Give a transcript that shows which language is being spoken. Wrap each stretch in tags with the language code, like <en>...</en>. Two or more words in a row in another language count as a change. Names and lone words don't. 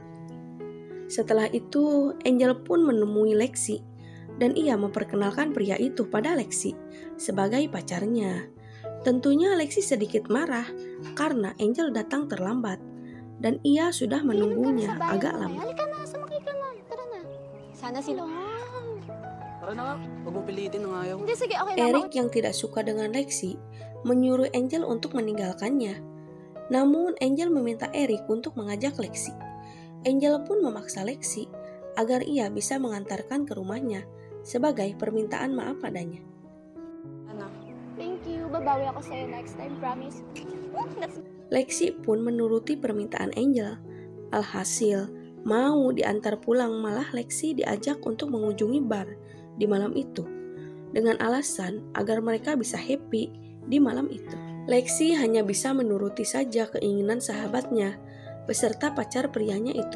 <id>Setelah itu, Angel pun menemui Lexi dan ia memperkenalkan pria itu pada Lexi sebagai pacarnya. Tentunya Lexi sedikit marah karena Angel datang terlambat dan ia sudah menunggunya agak lama.</id> <tl>Halika na, sumakay ka na. Tara na. Sana sila. Tara na nga, huwag mo pilitin ng ayaw. Hindi, sige, okay lang.</tl> <id>Eric yang tidak suka dengan Lexi menyuruh Angel untuk meninggalkannya. Namun Angel meminta Eric untuk mengajak Lexi. Angel pun memaksa Lexi agar ia bisa mengantarkan ke rumahnya sebagai permintaan maaf padanya.</id> <en>Thank you,</en> <tl>babawi ako sa'yo</tl> <en>next time,</en> <tl>promise.</tl> <id>Lexi pun menuruti permintaan Angel. Alhasil, mau diantar pulang malah Lexi diajak untuk mengunjungi bar di malam itu dengan alasan agar mereka bisa happy di malam itu. Lexi hanya bisa menuruti saja keinginan sahabatnya beserta pacar prianya itu.</id>